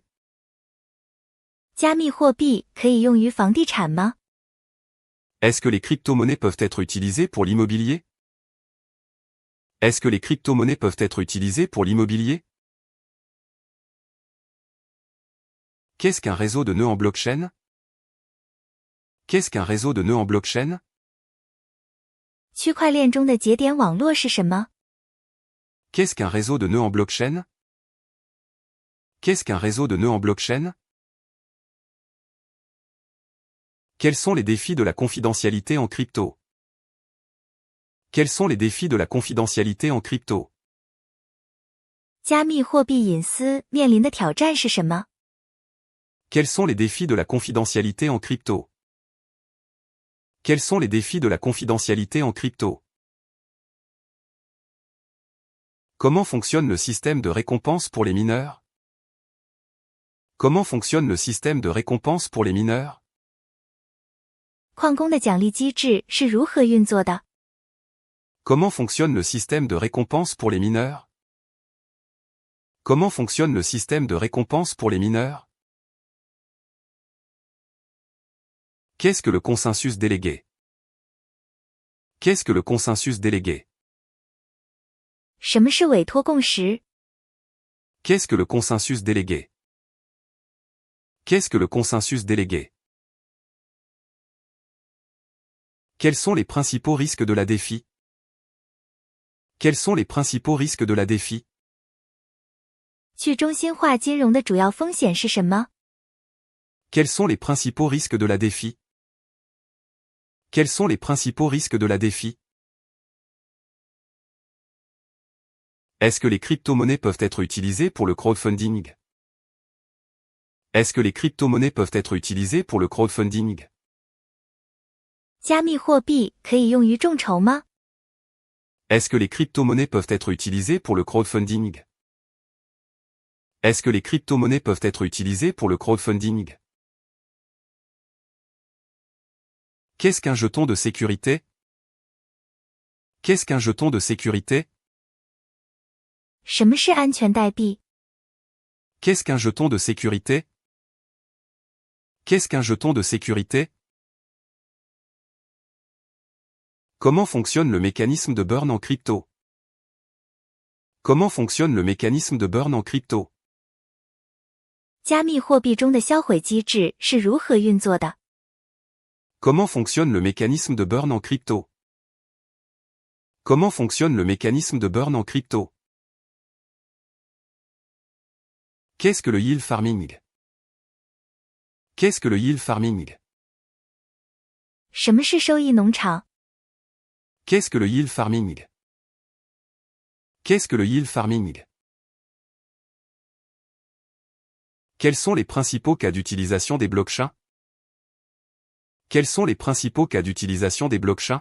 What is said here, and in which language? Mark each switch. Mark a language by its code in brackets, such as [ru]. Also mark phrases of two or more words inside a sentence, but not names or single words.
[zh] 加密货币可以用于房地产吗？ [fr] Est-ce que les crypto-monnaies peuvent être utilisées pour l'immobilier? Est-ce que les crypto-monnaies peuvent être utilisées pour l'immobilier? Qu'est-ce qu'un réseau de nœuds en blockchain? Qu'est-ce qu'un réseau de nœuds en blockchain? [zh] 区块链中的节点网络是什么？ [fr] Qu'est-ce qu'un réseau de nœuds en blockchain? Qu'est-ce qu'un réseau de nœuds en blockchain? Quels sont les défis de la confidentialité en crypto? Quels sont les défis de la confidentialité en crypto? [zh] 加密货币隐私面临的挑战是什么？ [fr] Quels sont les défis de la confidentialité en crypto? Quels sont les défis de la confidentialité en crypto? Comment fonctionne le système de récompense pour les mineurs? Comment fonctionne le système de récompense pour les mineurs? [zh] 矿工的奖励机制是如何运作的？ [fr] Comment fonctionne le système de récompense pour les mineurs? Comment fonctionne le système de récompense pour les mineurs? Qu'est-ce que le consensus délégué? Qu'est-ce que le consensus délégué? [zh] 什么是委托共识？ [fr] Qu'est-ce que le consensus délégué? Qu'est-ce que le consensus délégué? Quels sont les principaux risques de la défi? Quels sont les principaux risques de la défi? [zh] 去中心化金融的主要风险是什么？ [fr] Quels sont les principaux risques de la défi? Quels sont les principaux risques de la défi? Est-ce que les crypto-monnaies peuvent être utilisées pour le crowdfunding? Est-ce que les crypto-monnaies peuvent être utilisées pour le crowdfunding? [zh] 加密货币可以用于众筹吗？ [fr] Est-ce que les crypto-monnaies peuvent être utilisées pour le crowdfunding? Est-ce que les crypto-monnaies peuvent être utilisées pour le crowdfunding? Qu'est-ce qu'un jeton de sécurité? Qu'est-ce qu'un jeton de sécurité? [zh] 什么是安全代币？ [fr] Qu'est-ce qu'un jeton de sécurité? Qu'est-ce qu'un jeton de sécurité? Comment fonctionne le mécanisme de burn en crypto? Comment fonctionne le mécanisme de burn en crypto? [zh] 加密货币中的销毁机制是如何运作的？ [fr] Comment fonctionne le mécanisme de burn en crypto? Comment fonctionne le mécanisme de burn en crypto? Qu'est-ce que le [en] yield farming? [fr] Qu'est-ce que le [en] yield farming? [zh] 什么是收益农场？ [fr] Qu'est-ce que le [en] yield farming? [fr] Qu'est-ce que le [en] yield farming? [fr] Quels sont les principaux cas d'utilisation des blockchains? Quels sont les principaux cas d'utilisation des blockchains?